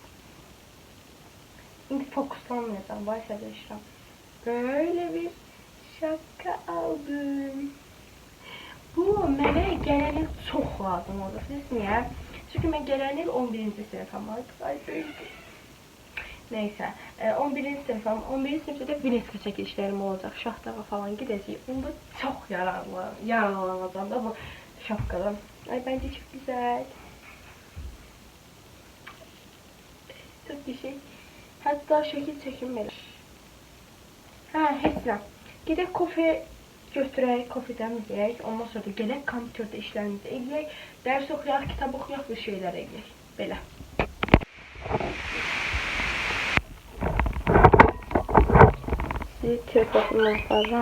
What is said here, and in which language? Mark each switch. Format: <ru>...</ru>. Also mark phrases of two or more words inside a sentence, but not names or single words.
<az>İndi fokuslanmayacağım, vay sədəşəm.</az> <tr>Böyle bir şapka aldım.</tr> <az>Bu mənə gələn il çox lazım olur. Siz niyə? Çünki mən gələn il 11-ci sinifəm artıq. Ay böyük.</az> <tr>Neyse, 11. sınıfım. 11. sınıfta da Vinetka çekilişlerim olacak. Şahtağa falan gideceğim. Onda çok yararlanacağım da bu şapkadan. Ay bence çok güzel. Çok güzel. Hatta şekil çekim belə. Hə, heç nə.</tr> <az>Gedək kofe götürək, kofe dəmləyək. Ondan sonra da gələk kompüterdə işlərimizi eləyək. Dərs oxuyaq, kitab oxuyaq, bu şeylər eləyək. Belə. Sizi tripodumdan aparıram.</az>